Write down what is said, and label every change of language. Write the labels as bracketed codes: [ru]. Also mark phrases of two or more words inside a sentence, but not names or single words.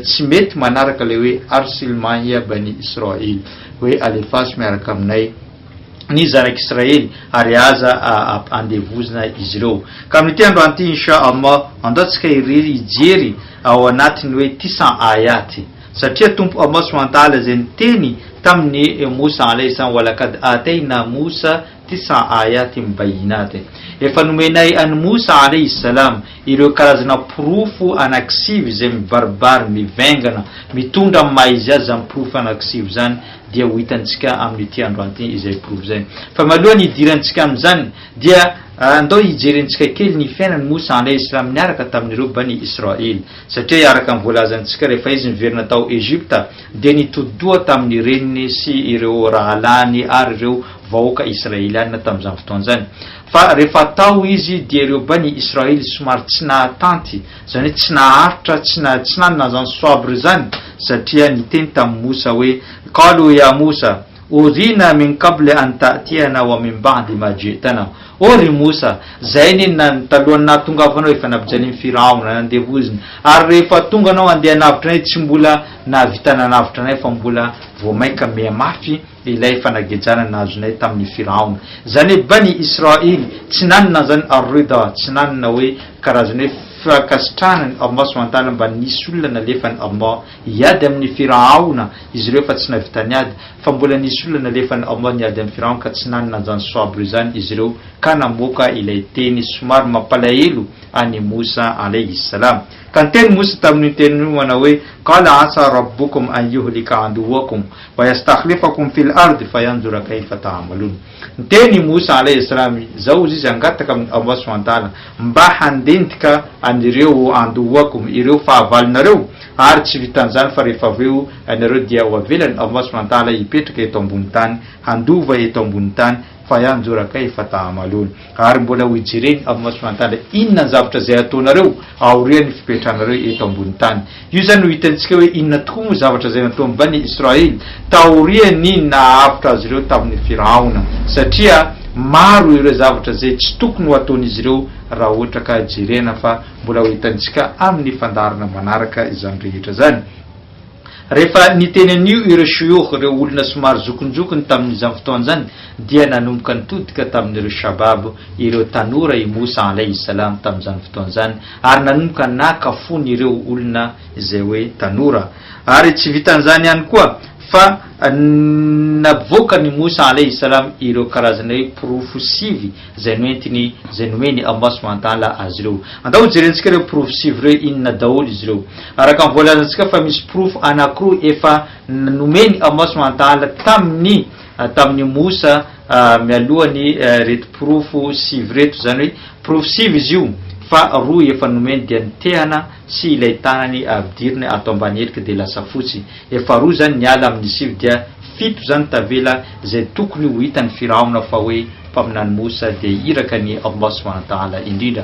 [mg] Tsy mety manaraka le hoe [ar] أرسل معنا بني إسرائيل, [mg] hoe alefasy miaraka aminay ny zanak'Israely ary aza andevozina izy ireo. Ka amin'ity androany ity inshallah andatsika ijery ao anatiny hoe 900 ayaty, satria tompo Allah [ar] سبحانه وتعالى [mg] zay niteny tamin'ny Musa [ar] عليه السلام, ولقد آتينا موسى 9 آيات بينات. [mg] Efa nomenay an Musa [ar] عليه السلام [mg] ireo karazana profo anankisivy zay mibaribary mivengana mitondra maizy azy amin'ny profo anankisivy zany dia ho hitantsika amin'ity androany ity izay profo zay. Fa malohany hidirantsika amin'izany dia andao hijerentsika kely ny fiainany Musa [ar] عليه السلام [mg] niaraka tamin'ireo bani Israel, satria araka ny voalazantsika rehefa izy niverina tao Egypta dia nitodoa tamin'ny reniny sy ireo rahalany ary ireo vahoaka Israeliana tamin'izany fotoan'izany. Fa rehefa tao izy dia ireo bani Israel somary tsy nahatanty, zany tsy naharitra, tsy nanana zany soabre zany, satria niteny tamin'ny Musa hoe [ar] قالوا يا موسى أوذينا من قبل أن تأتينا ومن بعد ما جئتنا. [mg] Ry Musa, zay ny talohan'ny nahatongavanao efa napijalin'ny Firaona nandevoziny, ary rehefa tonga anao andeha navitra anay tsy mbola nahavitana navitra anay fa mbola voamaika mihamafy ilay fanagejana nazonay tamin'ny Firaona. Zany hoe bani Israel tsy nanana zany arida, tsy nanana hoe karazany hoe fakasitranany Allah [ar] سبحانه وتعالى [mg] mba nisy olona nalefany Allah hiady amin'ny Firaona izy ireo fa tsy navita niady, fa mbola nisy olona nalefany Allah niady amin'ny Firaona ka tsy nanana zany soabre zany izy ireo, ka namoaka ilay teny somary mampalahelo any Musa [ar] عليه السلام. [mg] Kan teny Musa tamin'ny teny manao hoe [ar] قال عسى ربكم أن يهلك عدوكم ويستخلفكم في الأرض فينظر كيف تعملون. [mg] Teny Musa [ar] عليه السلام [mg] zao izy angataka amin'ny Allah [ar] سبحانه وتعالى [mg] mba handentika anireo aduwakum ireo fahavalonareo ary tsy vitan'izany fa rehefa aveo anareo dia ho avelany Allah [ar] سبحانه وتعالى [mg] hipetraka eto ambony tany handova eto ambony tany [ar] فينظر كيف تعملون [mg] ary mbola ho ijereny Allah [ar] سبحانه وتعالى [mg] inona ny zavatra zay ataonareo aorian'ny fipetranareo eto ambony tany. Io zany ho hitantsika hoe inona tokoa moa zavatra zay natao amin'ny Bani Israely taoriany nahavitra azy ireo tamin'ny Firaona satria maro ireo zavatra zay tsy tokony ho ataon'izy ireo raha ohatra ka jerena fa mbola ho hitantsika amin'ny fandarana manaraka izany rehetra zany. Rehefa niteny an'io ireo shuyukh ireo olona somary zokonjokony tamin'izany fotoana zany dia nanomboka nitodika tamin'ireo shabab ireo tanora i Musa [ar] عليه السلام [mg] tamin'izany fotoana zany ary nanomboka nakafony ireo olona izay hoe tanora ary tsy vitan'izany ihany koa fa navoaka ny Musa [ar] عليه السلام [mg] ireo karazana hoe profo sivy zay noentiny zay nomeny Allah [ar] سبحانه وتعالى [mg] azy ireo. Andao jerentsika ireo profo sivy ireo inona daholo izy ireo. Araka ny voalazantsika fa misy profo anankiroa efa nomeny Allah [ar] سبحانه وتعالى [mg] tamin'ny Musa mialohany reto profo sivy reto zany hoe profo sivy izy io fa roa efa nomeny dia ny tehana sy ilay tanany avidirina atao ambany elika dia lasa fotsy. Efa roa zany niala amin'ny sivy dia fito zany tavela zay tokony ho hitan'ny Firaona fa hoe mpaminany Musa dia iraka ny Allah [ar] سبحانه وتعالى [mg] indrindra.